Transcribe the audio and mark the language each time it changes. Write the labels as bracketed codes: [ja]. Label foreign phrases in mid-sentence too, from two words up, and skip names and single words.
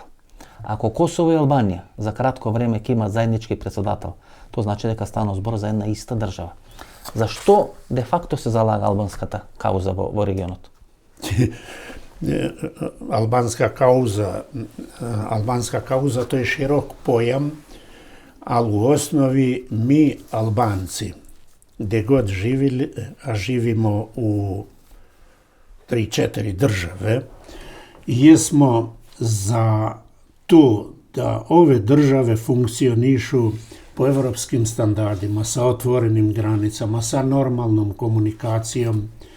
[mk] Ако Косово и Албанија за кратко време ќе имат заеднички председател, тоа значи дека стана збор за една иста држава. Зашто де факто се залага албанската кауза во регионот? Албанска кауза тоа е широк појам, [sr] ali u osnovi mi Albanci, gdje god živili, a živimo u 3-4 države, jesmo za to da ove države funkcionišu po evropskim standardima, sa otvorenim granicama, sa normalnom komunikacijom.